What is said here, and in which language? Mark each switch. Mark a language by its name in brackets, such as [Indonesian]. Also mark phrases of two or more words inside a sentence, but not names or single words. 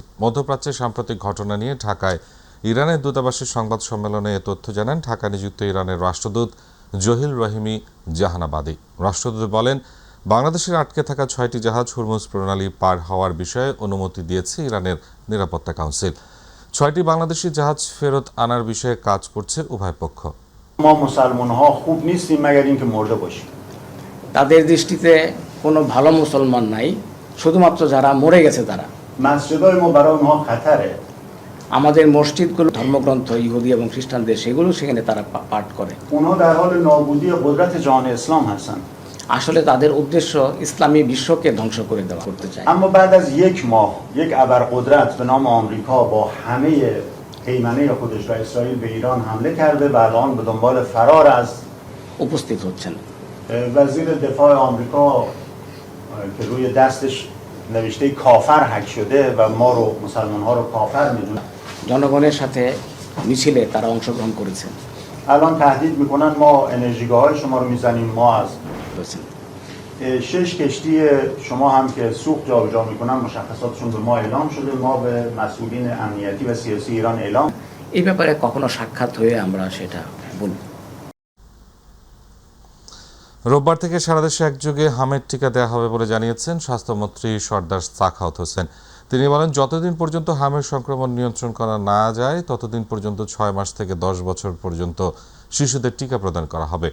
[Bangla] মধ্যপ্রাচ্যের সাম্প্রতিক ঘটনা নিয়ে ঢাকায় ইরানের দূতাবাসের সংবাদ সম্মেলনে এ তথ্য জানান ঢাকা নিযুক্ত ইরানের রাষ্ট্রদূত জহিল রহিমি জাহানাবাদী। রাষ্ট্রদূত বলেন, বাংলাদেশের আটকে থাকা 6টি জাহাজ হরমুজ প্রণালী পার হওয়ার বিষয়ে অনুমতি দিয়েছে ইরানের নিরাপত্তা কাউন্সিল। 6টি বাংলাদেশি জাহাজ ফেরত আনার বিষয়ে কাজ করছে উভয় পক্ষ। [Persian] ما مسلمان‌ها خوب نیستیم مگر اینکه مرده باشیم [Bangla] তাদের দৃষ্টিতে কোনো ভালো মুসলমান নাই, শুধুমাত্র যারা মরে গেছে তারা। [Persian] مسجدای ما برای اونها خطره [Bangla] আমাদের মসজিদগুলো ধর্মগ্রন্থ ইহুদি এবং খ্রিস্টানদের, সেগুলো সেখানে তারা পাঠ করে। [Persian] اونها در حال نابودی قدرت جهان اسلام هستند [Bangla] আসলে তাদের উদ্দেশ্য ইসলামী বিশ্বকে ধ্বংস করে দেওয়া করতে চায়। [Persian] اما بعد از یک ماه یک ابرقدرت به نام آمریکا با همه هیمنه خودش و اسرائیل به ایران حمله کرده و الان به دنبال فرار از [Bangla] উপস্থিত হচ্ছেন [Persian] وزیر دفاع آمریکا که روی دستش نوشته کافر حک شده و ما رو مسلمان ها رو کافر میدونه [Bangla] জনগণের সাথে মিছিলে তারা অংশগ্রহণ করেছেন। [Persian] الان تهدید میکنن ما انرژیگاه های شما رو میزنیم ما از 6 کشتی شما هم که سوخت جابجا میکنن مشخصاتشون به ما اعلام شده ما به مسئولین امنیتی و سیاسی ایران اعلام [Bangla] এই ব্যাপারে কখনো সাক্ষাৎ হয়ে আমরা সেটা বলব। রোববার থেকে সারা দেশে একযোগে হামের টিকা দেওয়া হবে বলে জানিয়েছেন স্বাস্থ্যমন্ত্রী সর্দার সাখাওয়াত হোসেন। তিনি বলেন, যতদিন পর্যন্ত হামের সংক্রমণ নিয়ন্ত্রণ করা না যায় ততদিন পর্যন্ত 6 মাস থেকে 10 বছর পর্যন্ত শিশুদের টিকা প্রদান করা হবে।